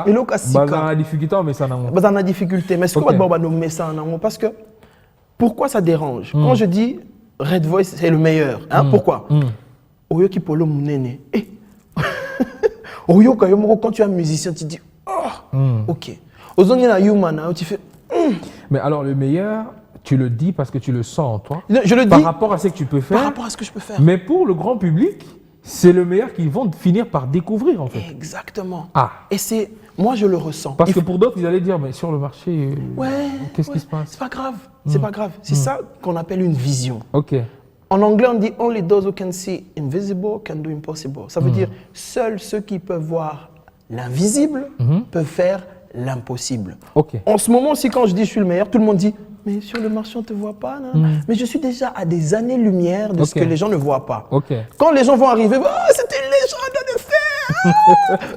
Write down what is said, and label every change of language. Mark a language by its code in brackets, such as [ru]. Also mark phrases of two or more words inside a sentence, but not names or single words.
[fr] Et la difficulté, mais ça n'a pas. difficulté. Mais ce qu'on va nommer ça en haut, parce que pourquoi ça dérange? Quand je dis Red Voice, c'est le meilleur. [ln] Pourquoi? Oyo qui polo munene. [fr] Oyo quand tu es un musicien, tu dis ok. [ln] Ozongi na human, [fr] tu fais. Mais alors le meilleur. Tu le dis parce que tu le sens, toi. Je le dis par rapport à ce que tu peux faire. Par rapport à ce que je peux faire. Mais pour le grand public, c'est le meilleur qu'ils vont finir par découvrir, en fait. Exactement. Et c'est... Moi, je le ressens. Parce que pour d'autres, ils allaient dire, mais sur le marché, qu'est-ce qui se passe? C'est pas grave. C'est pas grave. C'est ça qu'on appelle une vision. En anglais, on dit « [en] Only those who can see invisible can do impossible ». [fr] Ça veut dire « Seuls ceux qui peuvent voir l'invisible peuvent faire l'impossible ». En ce moment aussi, quand je dis « Je suis le meilleur », tout le monde dit « Mais sur le marché, on ne te voit pas. » Mais je suis déjà à des années-lumière de ce que les gens ne voient pas. Quand les gens vont arriver, c'était une légende de fer.